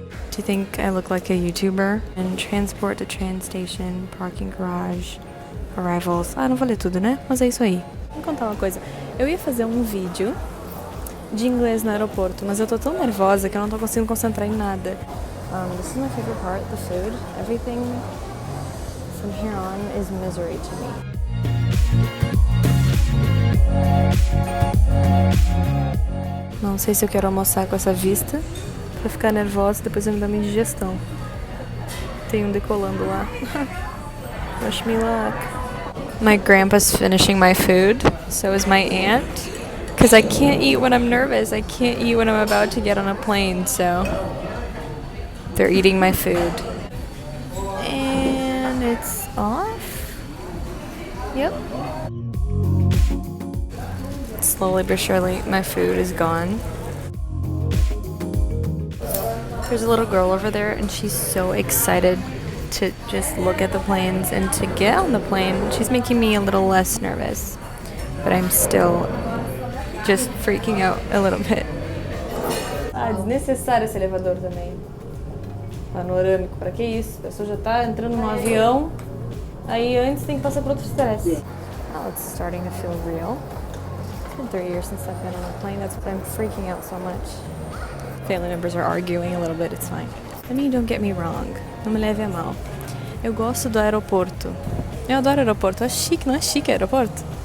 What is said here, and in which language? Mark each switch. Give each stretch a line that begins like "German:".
English: Do you think I look like a YouTuber? And transport to train station, parking garage, arrivals.
Portuguese: Ah, não vou ler tudo, né? Mas é isso aí. Vou contar uma coisa. Eu ia fazer um vídeo de inglês no aeroporto, mas eu tô tão nervosa que eu não tô conseguindo concentrar em nada.
English: This is my favorite part, the food. Everything from here on is misery to me.
Portuguese: Não sei se eu quero almoçar com essa vista pra ficar nervosa e depois eu me dar uma indigestão. Tem um decolando lá.
English: Wish me luck. My grandpa's finishing my food, so is my aunt. Because I can't eat when I'm nervous. I can't eat when I'm about to get on a plane, so they're eating my food. And it's off? Yep. Slowly but surely, my food is gone. There's a little girl over there, and she's so excited to just look at the planes and to get on the plane. She's making me a little less nervous, but I'm still just freaking out a little bit.
Portuguese: Ah, desnecessário esse elevador também. Panorâmico, pra que isso? A pessoa já tá entrando no avião, aí antes tem que passar por outro estresse.
English: Oh, it's starting to feel real. It's been 3 years since I've been on a plane, that's why I'm freaking out so much. Family members are arguing a little bit, it's fine. I mean, don't get me wrong,
Portuguese: não me leve a mal. Eu gosto do aeroporto. Eu adoro aeroporto, é chique, não é chique aeroporto?